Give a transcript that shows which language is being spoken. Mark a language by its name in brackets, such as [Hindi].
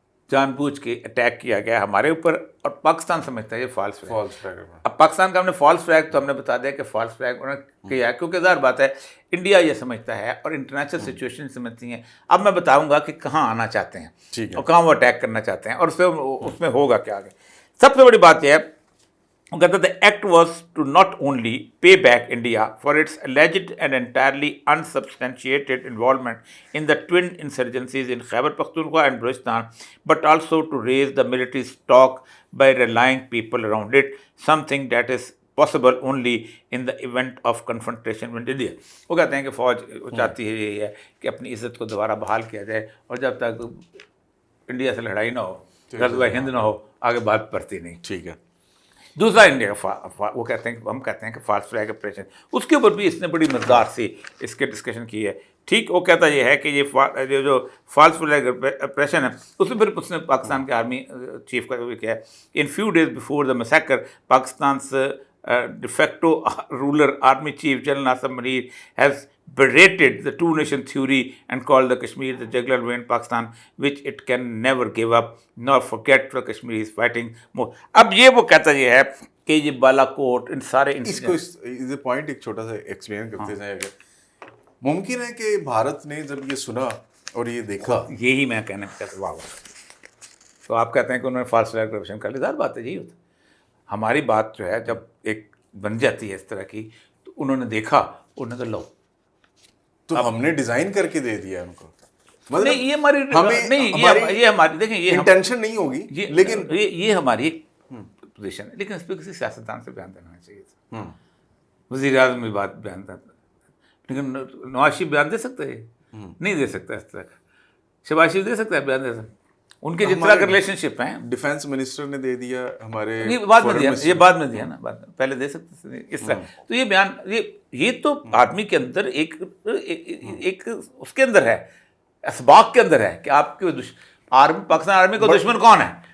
[Urdu] جان بوجھ کے اٹیک کیا گیا ہمارے اوپر, اور پاکستان سمجھتا ہے یہ فالس فلیگ. False flag. اب پاکستان کا ہم نے فالس فلیگ تو ہم نے بتا دیا کہ فالس فلیگ انہوں نے کیا ہے, کیونکہ ظاہر بات ہے انڈیا یہ سمجھتا ہے اور انٹرنیشنل سچویشن سمجھتی ہیں. اب میں بتاؤں گا کہ کہاں آنا چاہتے ہیں اور کہاں وہ اٹیک کرنا چاہتے ہیں اور اس میں ہوگا کیا آگے. سب سے بڑی بات یہ ہے, وہ کہتا ہے [English] the act was to not only pay back India for its alleged and entirely unsubstantiated involvement in the twin insurgencies in Khyber Pakhtunkhwa and Balochistan, but also to raise the military stock by rallying people around it, something that is possible only in the event of confrontation with India. [Urdu] وہ کہتے ہیں کہ فوج چاہتی ہے یہ ہے کہ اپنی عزت کو دوبارہ بحال کیا جائے, اور جب تک انڈیا سے لڑائی نہ ہو, غزوہ ہند نہ ہو, آگے بات بڑھتی نہیں. ٹھیک ہے. دوسرا انڈیا کا وہ کہتے ہیں کہ ہم کہتے ہیں کہ فالس فلیگ آپریشن, اس کے اوپر بھی اس نے بڑی مزدار سے اس کے ڈسکشن کی ہے. ٹھیک, وہ کہتا یہ ہے کہ یہ جو فالس فلیگ آپریشن ہے اس میں پھر اس نے پاکستان کے آرمی چیف کا بھی کیا ہے, [English] In few days before the massacre پاکستان's de facto ruler army chief General Nasser Maneer has berated the two nation theory and called the Kashmir the jugular vein Pakistan which it can never give up nor forget for Kashmir is fighting more. [Urdu] اب یہ وہ کہتا یہ ہے کہ یہ بالا کوٹ ان سارے اس کو اس پوائنٹ ایک چھوٹا سا ایکسپلین کرتے ہیں. اگر ممکن ہے کہ بھارت نے جب یہ سنا اور یہ دیکھا, یہی میں کہنا چاہتا ہوں, واہ, تو آپ کہتے ہیں کہ انہوں نے فالس فلیگ آپریشن کر لی. ظاہر بات ہے یہی ہوتا ہے. ہماری بات جو ہے جب ایک بن جاتی ہے اس طرح کی, تو انہوں نے دیکھا, انہوں نے لو, تو ہم نے ڈیزائن کر کے دے دیا ان کو. نہیں یہ ہماری نہیں, یہ ہماری دیکھیں یہ انٹینشن نہیں ہوگی, لیکن یہ ہماری ایک پوزیشن ہے, لیکن اس پہ کسی سیاستدان سے بیان دینا چاہیے تھا. وزیر اعظم بھی بات بیان دیتا, لیکن نواز شریف بیان دے سکتے ہیں, نہیں دے سکتا اس طرح کا. شہباز شریف دے سکتا ہے بیان, دے سکتا, ان کے جس طرح کا ریلیشن شپ ہیں. ڈیفینس منسٹر نے دے دیا ہمارے, بعد میں دیا, یہ بعد میں دیا نا, بعد میں, پہلے دے سکتے تھے اس طرح. تو یہ بیان یہ تو آدمی کے اندر ایک اس کے اندر ہے, اسباق کے اندر ہے کہ آپ کے پاکستان آرمی کا دشمن کون ہے.